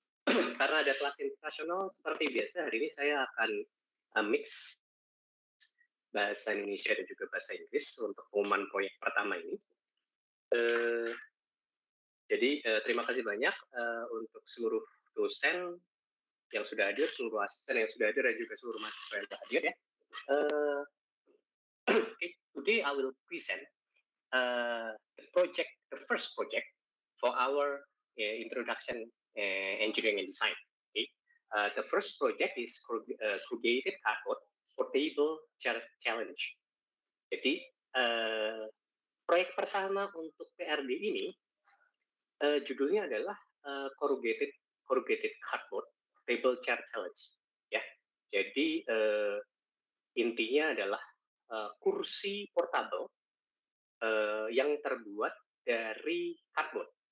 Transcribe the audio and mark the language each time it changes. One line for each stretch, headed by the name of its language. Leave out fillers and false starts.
Indonesian: Karena ada kelas internasional seperti biasa, hari ini saya akan mix bahasa Indonesia dan juga bahasa Inggris untuk pengumuman proyek pertama ini. Jadi terima kasih banyak untuk seluruh dosen yang sudah hadir, seluruh asisten yang sudah hadir, dan juga seluruh mahasiswa yang sudah hadir ya.
English: Okay, today I will present the first project for our introduction engineering and design. Okay, the first project is corrugated cardboard portable challenge.
Indonesian: Jadi proyek pertama untuk PRD ini judulnya adalah corrugated cardboard portable chair challenge. Ya, jadi intinya adalah kursi portable yang terbuat dari karbon.